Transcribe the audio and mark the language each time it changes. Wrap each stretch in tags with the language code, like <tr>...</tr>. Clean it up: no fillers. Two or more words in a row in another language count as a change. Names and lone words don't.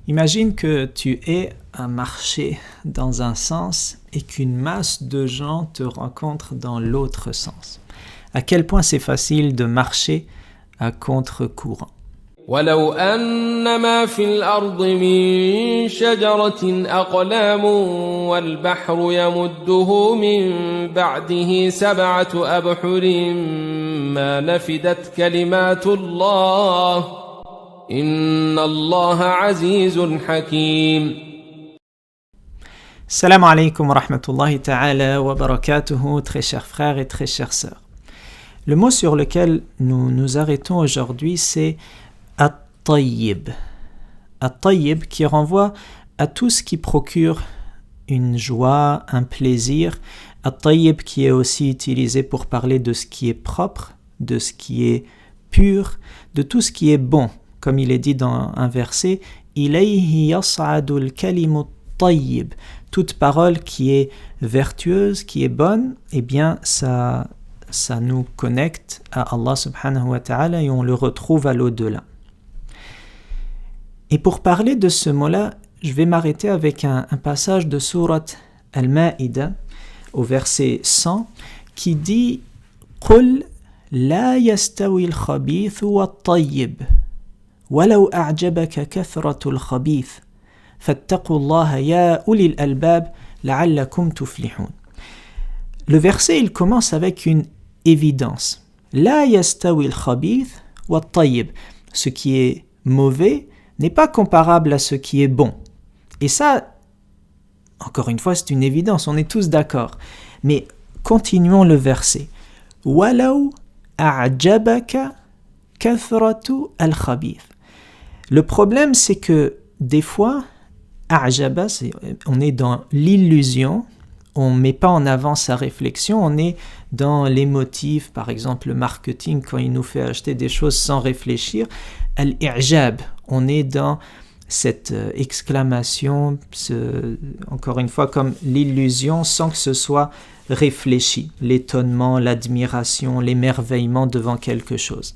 <fr>Imagine que tu es à marcher dans un sens et qu'une masse de gens te rencontrent dans l'autre sens. À quel point c'est facile de marcher à contre-courant.</fr> <ar>ولو أن ما في الأرض من شجرة أقلام والبحر يمده من بعده 7 أبحر ما نفدت كلمات الله إن الله عزيز حكيم. سلام عليكم ورحمة الله تعالى وبركاته,</ar> <fr>très chers frères et très chères sœurs. Le mot sur lequel nous nous arrêtons aujourd'hui, c'est At-Tayyib. At-Tayyib qui renvoie à tout ce qui procure une joie, un plaisir. At-Tayyib qui est aussi utilisé pour parler de ce qui est propre, de ce qui est pur, de tout ce qui est bon. Comme il est dit dans un verset,</fr> <ar>إليه يصعد الكلم الطيب.</ar> <fr>Toute parole qui est vertueuse, qui est bonne, eh bien ça nous connecte à Allah</fr> <ar>سبحانه وتعالى</ar> <fr>et on le retrouve à l'au-delà. Et pour parler de ce mot-là, je vais m'arrêter avec un passage de sourate Al-Ma'ida au verset 100 qui dit «</fr> <ar>قل لا يستوي الخبيث والطيب ولو أعجبك كثرة الخبيث فاتقوا الله يا أولي الألباب لعلكم تفلحون</ar> <fr>» Le verset, il commence avec une évidence. «</fr> <ar>لا يستوي الخبيث والطيب</ar> <fr>» Ce qui est mauvais n'est pas comparable à ce qui est bon. Et ça, encore une fois, c'est une évidence, on est tous d'accord. Mais continuons le verset. «</fr> <ar>ولو أعجبك كثرة الخبيث</ar> <fr>» Le problème, c'est que des fois, a'jaba, on est dans l'illusion, on ne met pas en avant sa réflexion, on est dans l'émotif, par exemple le marketing, quand il nous fait acheter des choses sans réfléchir. Al-i'jab, on est dans cette exclamation, encore une fois comme l'illusion, sans que ce soit réfléchi, l'étonnement, l'admiration, l'émerveillement devant quelque chose.</fr>